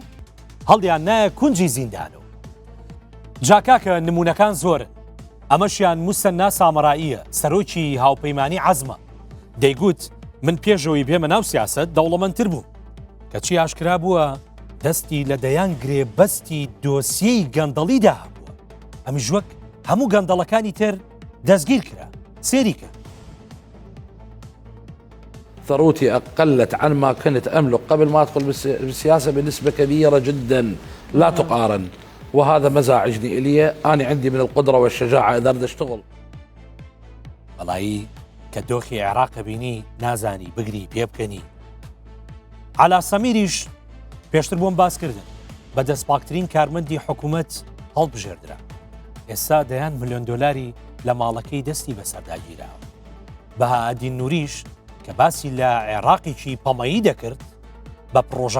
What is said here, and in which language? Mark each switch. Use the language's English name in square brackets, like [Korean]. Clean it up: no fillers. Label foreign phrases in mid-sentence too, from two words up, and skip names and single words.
[Central Kurdish] هەڵیان نایە کونجی زیندانەوە جاکاکە نمونونەکان زۆرن ئەمەشیان موسەنا سامەڕاییە سەرۆکی هاوپەیمانی عەزمە دەیگوت من پێشەوەی بێمە ناو سیاسەت دەوڵەمەندتر بووم کەچی ئاشکرا بووە دەستی لە دەیان گرێبەستی دۆسیەی گەندەڵیدا هەبووە ئەمیش وەک هەموو گەندەڵەکانی تر دەستگیر کرا سێریکە [Arabic] ثروتي أقلت عن ما كنت أملك قبل ما أدخل بالسياسة بنسبة كبيرة جدا لا تقارن وهذا مزاعجني إلي أنا عندي من القدرة والشجاعة إذا بدي أشتغل [Central Kurdish] بەڵایی کە دۆخی عێراق بینی نازانی بگری پێ بکەنی عەلا سەمیریش پێشتر بۆم باسکردن بە دەستپاکترین کارمەندی حکوومەت هەڵبژێردرا ئێستا دەیان ملیۆن دۆلاری لە ماڵەکەی دەستی بەسەرداگیراوە بەهائەدین نووریش کە باسی لە عێراقێکی پەمەیی دەکرد بە پرۆژە